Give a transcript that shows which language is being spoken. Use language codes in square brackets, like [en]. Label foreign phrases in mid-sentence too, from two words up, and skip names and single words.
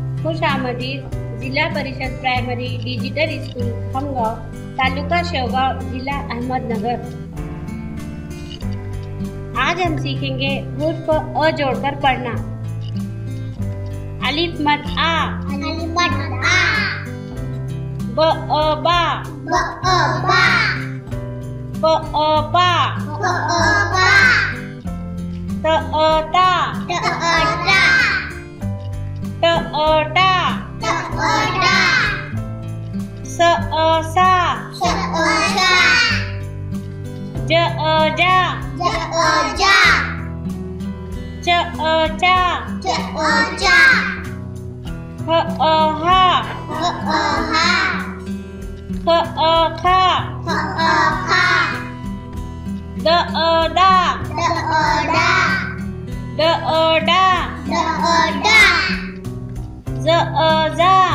[hi] खुशामदी जिल्हा परिषद प्राइमरी डिजिटल स्कूल हमगांव, तालुका शेवगांव, जिला अहमदनगर। आज हम सीखेंगे हुर्फ अ जोड़कर पढ़ना। अलिफ मद आ, ब अ बा, प अ पा, त अ ता, ट अ टा, स अ सा, ज अ जा, च अ चा, ह अ हा, ख अ खा, द अ दा, ड अ डा, ज अ जा,